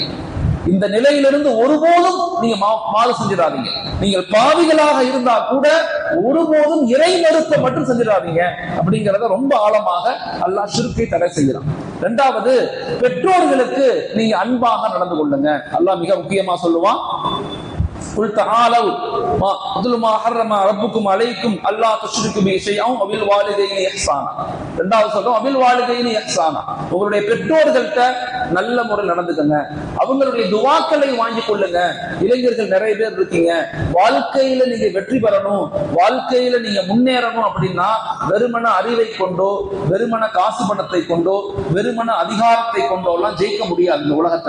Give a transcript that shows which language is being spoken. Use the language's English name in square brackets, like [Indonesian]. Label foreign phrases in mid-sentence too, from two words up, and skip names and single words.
[Tamil] இந்த நிலையிலிருந்து ஒருபோதும் நீங்க மாறு செஞ்சிடாதீங்க. நீங்கள் பாவிகளாக இருந்தா கூட ஒருபோதும் இறை மறுப்பை மட்டும் செஞ்சிடாதீங்க அப்படிங்கிறத ரொம்ப ஆழமாக அல்லாஹ் ஷிர்க்கை தடை செய்கிறான். இரண்டாவது, பெற்றோர்களுக்கு நீங்க அன்பாக நடந்து கொள்ளுங்க. அல்லாஹ் மிக முக்கியமா சொல்லுவான், [Arabic] قل تعالوا اتل ما حرم ربكم عليكم الا تشركوا به شيئا وبالوالدين احسانا. [Tamil] இரண்டாவது சொல்றோம் [Arabic] وبالوالدين احسانا. [Tamil] உங்களுடைய பெற்றோர்கள்ட்ட நல்ல முறையில் நடந்துக்கங்க, அவங்களுடைய துஆக்களை வாங்கி கொள்ளுங்க. இளைஞர்கள் நிறைய பேர் இருக்கீங்க, வாழ்க்கையில நீங்க வெற்றி பெறணும், வாழ்க்கையில நீங்க முன்னேறணும் அப்படின்னா வெறுமன அறிவை கொண்டோ, வெறுமன காசு பணத்தை கொண்டோ, வெறுமன அதிகாரத்தை கொண்டோ எல்லாம் ஜெயிக்க முடியாது இந்த உலகத்துல.